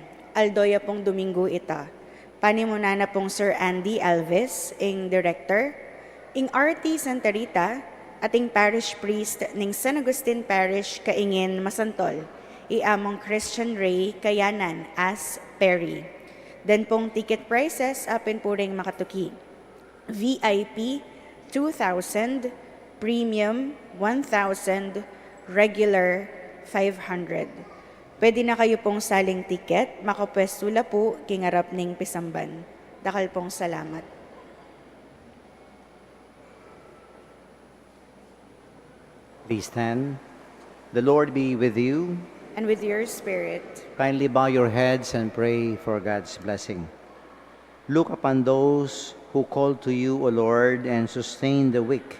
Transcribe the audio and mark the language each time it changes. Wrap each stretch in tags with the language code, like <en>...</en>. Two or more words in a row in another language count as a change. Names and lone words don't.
<pam>Aldoya pong Domingo ita. Panimuna na pong Sir Andy Alves, ing Director, ing RT Santa Rita, ating</pam> <en>Parish Priest</en> <pam>ning San Agustin Parish, Kaingin, Masantol, iamong Christian Ray Kayanan as Perry. Then pong</pam> <en>ticket prices,</en> <pam>apin po ring makatuki.</pam> <en>VIP, 2,000, Premium, 1,000, Regular, 500.</en> <pam>Pwede na kayo pong saling ticket, makapwestula po, kingarap ning Pisamban. Dakal pong salamat.</pam> <en>Please stand. The Lord be with you. And with your spirit, Kindly bow your heads and pray for God's blessing. Look upon those who call to you, O Lord, and sustain the weak.</en>